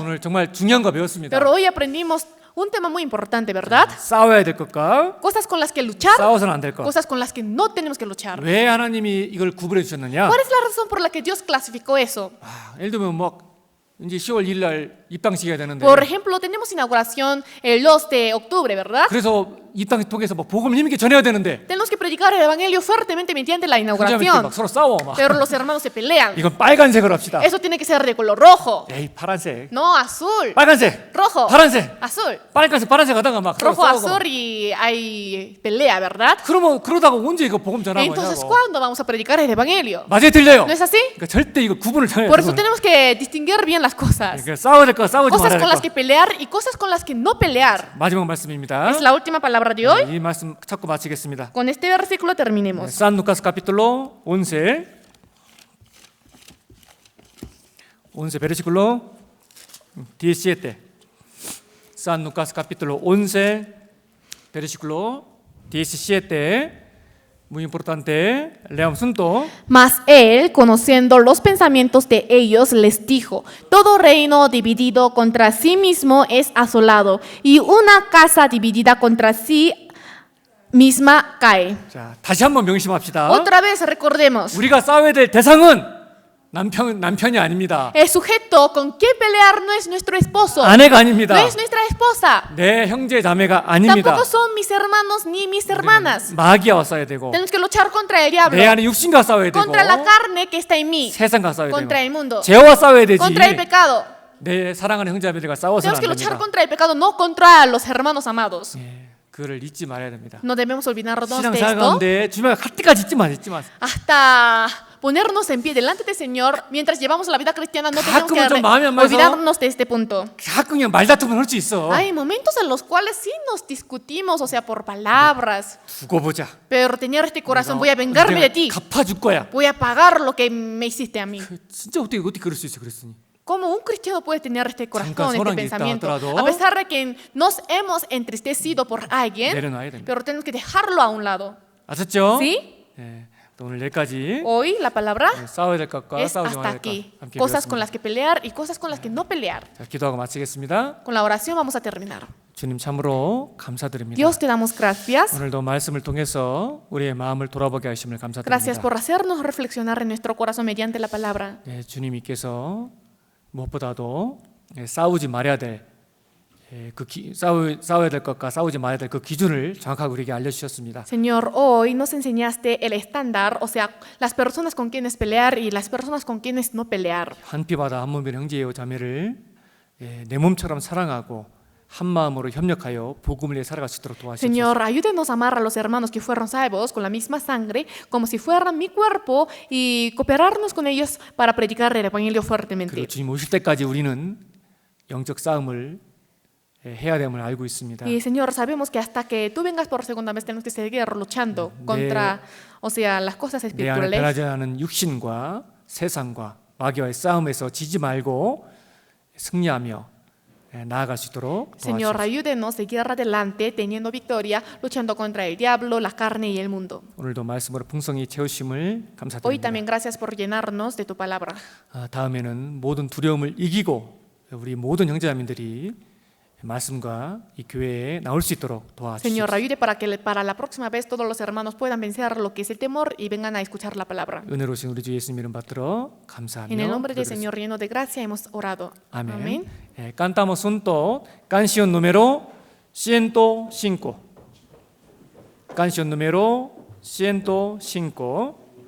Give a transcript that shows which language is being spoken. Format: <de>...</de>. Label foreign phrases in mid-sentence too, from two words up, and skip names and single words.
<ko>오늘 정말 중요한 거 배웠습니다.</ko> <es>Pero hoy aprendimos un tema muy importante, ¿verdad?</es> <ko>싸워야 될 것과</ko> <es>Cosas con las que luchar,</es> <ko>싸워서는 안 될 것.</ko> <es>cosas con las que no tenemos que luchar.</es> <ko>왜 하나님이 이걸 구분해 주셨느냐?</ko> <es>¿Cuál es la razón por la que Dios clasificó eso?</es> <ko>예를 들면 뭐 이제 10월 1일 날 입당식이 해야 되는데</ko> <es>Por ejemplo, tenemos inauguración el 2 de octubre, ¿verdad?</es> <ko>그래서 입당식 통해서 뭐 복음을 힘있게 전해야 되는데</ko> <es>Tenemos que predicar el evangelio fuertemente mediante la</es> <ko>그러면 이렇게</ko> <es>inauguración.</es> <ko>막 서로 싸워 막.</ko> <es>Pero los hermanos se pelean.</es> <ko>이건 빨간색으로 합시다.</ko> <es>Eso tiene que ser de color rojo.</es> <ko>에이 파란색,</ko> <es>No, azul.</es> <ko>빨간색,</ko> <es>Rojo.</es> <ko>파란색,</ko> <es>Azul.</es> <ko>빨간색, 파란색 하다가 막 서로</ko> <es>Rojo,</es> <ko>싸우고.</ko> <es>azul y hay pelea, ¿verdad?</es> <ko>그러면 그러다가 언제 이거 복음 전하고</ko> <es>Entonces,</es> <ko>하냐고.</ko> <es>¿cuándo vamos a predicar el evangelio?</es> <ko>맞아요, 들려요.</ko> <es>¿No es así?</es> <ko>그러니까 절대 이거 구분을 전해야</ko> <es>Por eso</es> <ko>돼요.</ko> <es>tenemos que distinguir bien las cosas.</es> <ko>그러니까 싸워야 될 거, 싸우지</ko> <es>Cosas</es> <ko>말아야</ko> <es>con</es> <ko>될</ko> <es>las</es> <ko>거.</ko> <es>que pelear y cosas con las que no pelear.</es> <ko>마지막 말씀입니다.</ko> <es>Es la última palabra de hoy.</es> <ko>이 말씀 찾고 마치겠습니다.</ko> <es>Con este versículo terminemos. San Lucas capítulo 11 versículo 17 San Lucas capítulo 11 Versículo 17. Muy importante. Leamos juntos. Mas él, conociendo los pensamientos de ellos, les dijo: todo reino dividido contra sí mismo es asolado, y una casa dividida contra sí misma cae.</es> <ko>자, 다시 한번 명심합시다.</ko> <es>Otra vez recordemos,</es> <ko>우리가 싸워야 될 대상은 남편이 아닙니다.</ko> <es>el sujeto con quien pelear no es nuestro esposo,</es> <ko>아내가 아닙니다.</ko> <es>no es nuestra esposa,</es> <ko>내 형제 자매가 아닙니다.</ko> <es>tampoco son mis hermanos ni mis hermanas.</es> <ko>마귀와 싸워야 되고</ko> <es>Tenemos que luchar contra el diablo,</es> <ko>내 안에 육신과 싸워야 되고</ko> <es>contra la carne que está en mí,</es> <ko>세상과 싸워야</ko> <es>contra el</es> <ko>되고</ko> <es>mundo,</es> <ko>죄와 싸워야 되지.</ko> <es>contra el pecado.</es> <ko>내 사랑하는 형제자매들과 싸워서는</ko> <es>Tenemos</es> <ko>안</ko> <es>que luchar</es> <ko>됩니다.</ko> <es>contra el pecado, no contra los hermanos amados.</es> <ko>예, 그거를 잊지 말아야 됩니다.</ko> <es>No debemos olvidarnos</es> <ko>신앙</ko> <es>de</es> <ko>생활</ko> <es>esto</es> <ko>가운데 주님과 갈 때까지 잊지 마.</ko> <es>hasta ponernos en pie delante del Señor mientras llevamos la vida cristiana. No tenemos</es> <ko>가끔은 좀 마음이 안 맞아서</ko> <es>olvidarnos de este punto.</es> <ko>가끔 그냥 말다툼을 할 수 있어.</ko> <es>Hay momentos en los cuales sí nos discutimos, o sea, por palabras.</es> <ko>두고 보자.</ko> <es>Pero tener este corazón, voy a vengarme de ti.</es> <ko>갚아줄 거야.</ko> <es>Voy a pagar lo que me hiciste a mí.</es> <ko>진짜 어떻게 그럴 수 있어 그랬으니.</ko> <es>¿Cómo un cristiano puede tener este corazón,</es> <ko>잠깐</ko> <es>este</es> <ko>소란이 있다</ko> <es>pensamiento?</es> <ko>하더라도</ko> <es>A pesar de que nos hemos entristecido por alguien,</es> <ko>내려놔야 됩니다.</ko> <es>pero tenemos que dejarlo a un lado.</es> <ko>아셨죠?</ko> <es>¿Sí?</es> <ko>예, 또 오늘 여기까지</ko> <es>Hoy la palabra</es> <ko>싸워야 될 것과</ko> <es>es</es> <ko>싸우지</ko> <es>hasta</es> <ko>말아야 될 것</ko> <es>aquí.</es> <ko>함께</ko> <es>Cosas con</es> <ko>배웠습니다.</ko> <es>las que pelear y cosas con las que no pelear.</es> <ko>자, 기도하고 마치겠습니다.</ko> <es>Con la oración vamos a terminar.</es> <ko>주님 참으로 감사드립니다.</ko> <es>Dios, te damos gracias.</es> <ko>오늘도 말씀을 통해서 우리의 마음을 돌아보게 하심을</ko> <es>Gracias</es> <ko>감사드립니다.</ko> <es>por hacernos reflexionar en nuestro corazón mediante la palabra.</es> <ko>예, 주님께서 무엇보다도 싸우지 말아야 될 싸워야 될 것과 싸우지 말아야 될 그 기준을 정확하게 우리에게 알려주셨습니다.</ko> <es>Señor, hoy nos enseñaste el estándar, o sea, las personas con quienes pelear y las personas con quienes no pelear.</es> <ko>한 피바다 한 몸인 형제요 자매를 내 몸처럼 사랑하고 한 마음으로 협력하여 복음을 위해 살아갈 수 있도록 도와주시옵소서.</ko> <es>Señor, ayúdenos a amar a los hermanos que fueron salvos con la misma sangre, como si fueran mi cuerpo, y cooperarnos con ellos para predicar el evangelio</es> <ko>그리고</ko> <es>fuertemente.</es> <ko>주님 오실 때까지 우리는 영적 싸움을 해야 됨을 알고 있습니다.</ko> <es>Y Señor, sabemos que hasta que tú vengas por segunda vez tenemos que seguir luchando contra, o sea, las cosas</es> <ko>내 안에</ko> <es>espirituales.</es> <ko>변하지 않은 육신과 세상과 마귀와의 싸움에서 지지 말고 승리하며 나아갈 수 있도록</ko> <es>Señor,</es> <ko>도와주옵소서.</ko> <es>ayúdenos a seguir adelante teniendo victoria, luchando contra el diablo, la carne y el mundo.</es> <ko>오늘도 말씀으로 풍성히 채우심을</ko> <es>Hoy</es> <ko>감사드립니다.</ko> <es>también gracias por llenarnos de tu palabra.</es> <ko>다음에는 모든 두려움을 이기고 우리 모든 형제자매들이 말씀과 이 교회에 나올 수 있도록</ko> <es>Señor,</es> <ko>도와주시옵소서.</ko> <es>ayude para que para la próxima vez todos los hermanos puedan vencer lo que es el temor y vengan a escuchar la palabra.</es> <ko>은혜로우신 우리 주 예수님 이름 받들어 감사하며</ko> <es>En el nombre del</es> <ko>기도드렸습니다.</ko> <es>Señor lleno de gracia hemos orado.</es> <ko>아멘.</ko> <es>Amén. cantamos juntos canción número 105. canción número 105.</es>